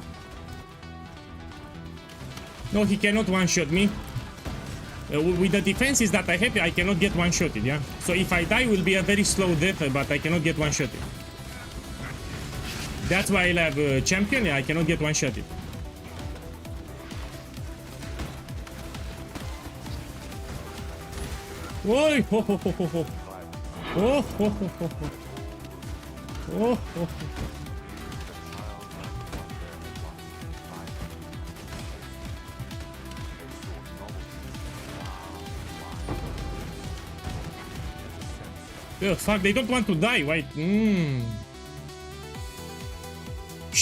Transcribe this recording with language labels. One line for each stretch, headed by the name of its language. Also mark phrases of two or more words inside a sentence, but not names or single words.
English: No, he cannot one-shot me. With the defenses that I have, I cannot get one-shotted, yeah? So if I die, it will be a very slow death, but I cannot get one-shotted. That's why I have champion, yeah, I cannot get one-shotted. Oi! Ho, ho, ho, ho, ho. Oh, ho, ho, ho, ho. Oh, ho, ho, ho. Oh, fuck, they don't want to die, why? Shh.